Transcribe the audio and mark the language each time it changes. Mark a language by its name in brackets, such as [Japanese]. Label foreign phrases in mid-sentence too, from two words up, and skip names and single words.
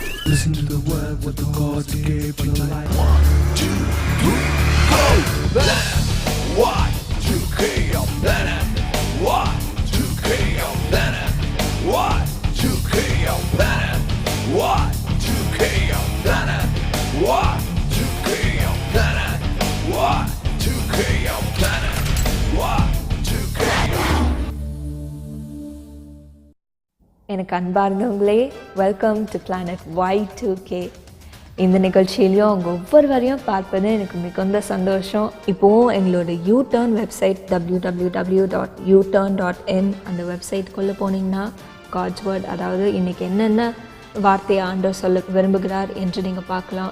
[English] Listen to the word what the gods gave you life. 1, 2, 3, go! Planet. 1, 2, KO planet. 1, 2, KO planet. 1, 2, KO planet. 1, 2, KO planet. 1, 2, KO planet. 1, 2, KO planet. 1, 2, KO. [Tamil] எனக்கு அன்பார்ந்தவங்களே, [English] welcome to planet Y2K. [Tamil] இந்த நிகழ்ச்சியிலையும் அவங்க ஒவ்வொருவரையும் பார்ப்பது எனக்கு மிகுந்த சந்தோஷம். இப்போவும் எங்களோட யூடர்ன் வெப்சைட் www.uturn.in அந்த வெப்சைட்குள்ளே போனீங்கன்னா [English] God's word, [Tamil] அதாவது இன்றைக்கி என்னென்ன வார்த்தையை ஆண்டவர் சொல்ல விரும்புகிறார் என்று நீங்கள் பார்க்கலாம்.